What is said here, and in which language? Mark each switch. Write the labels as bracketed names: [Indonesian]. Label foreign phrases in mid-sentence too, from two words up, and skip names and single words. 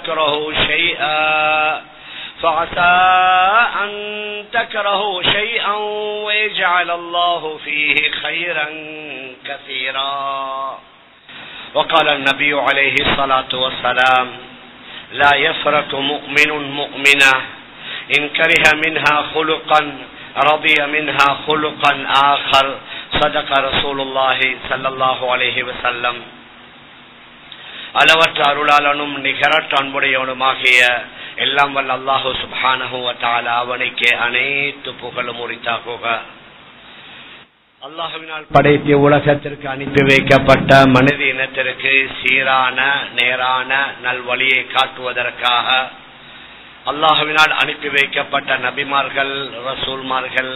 [Arabic] تكرهوا شيئا ويجعل الله فيه خيرا كثيرا وقال النبي عليه الصلاة والسلام لا يفرق مؤمن مؤمنة إن كره منها خلقا رضي منها خلقا آخر صدق رسول الله صلى الله عليه وسلم. [Tamil] அளவற்ற அருளாளனும் நிகரற்ற அன்புடையவனுமாகிய எல்லாம் வல்ல [Arabic] الله سبحانه و تعالى [Tamil] அவனுக்கு அனைத்து புகழும் உரித்தாகுக. அல்லாஹ்வினால் படைத்த உலகத்திற்கு அனுப்பி வைக்கப்பட்ட மனித இனத்திற்கு சீரான நேரான நல்வழியை காட்டுவதற்காக அல்லாஹ்வினால் அனுப்பி வைக்கப்பட்ட நபிமார்கள், ரசூல்மார்கள்,